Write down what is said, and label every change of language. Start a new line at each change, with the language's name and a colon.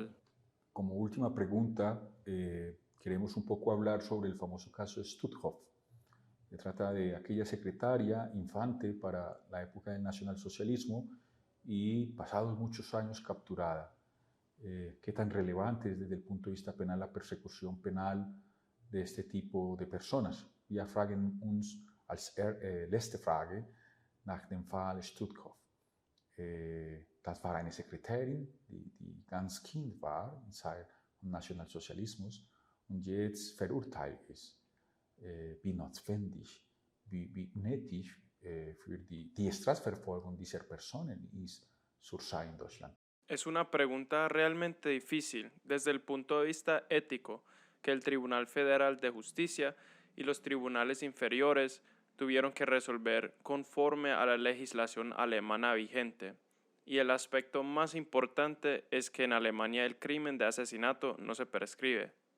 Spanish: Bueno, como última pregunta, queremos un poco hablar sobre el famoso caso Stutthof. Se trata de aquella secretaria infante para la época del nacionalsocialismo y pasados muchos años capturada. ¿Qué tan relevante es desde el punto de vista penal la persecución penal de este tipo de personas?
German: Wir fragen uns als letzte Frage nach dem Fall Stutthof. Das war eine Sekretärin, die ganz Kind war in Zeit des Nationalsozialismus und jetzt verurteilt ist. Wie notwendig, wie nötig für die Strafverfolgung dieser Personen ist zurzeit in Deutschland.
Spanish: Es una pregunta realmente difícil desde el punto de vista ético, que el Tribunal Federal de Justicia y los tribunales inferiores tuvieron que resolver conforme a la legislación alemana vigente. Y el aspecto más importante es que en Alemania el crimen de asesinato no se prescribe.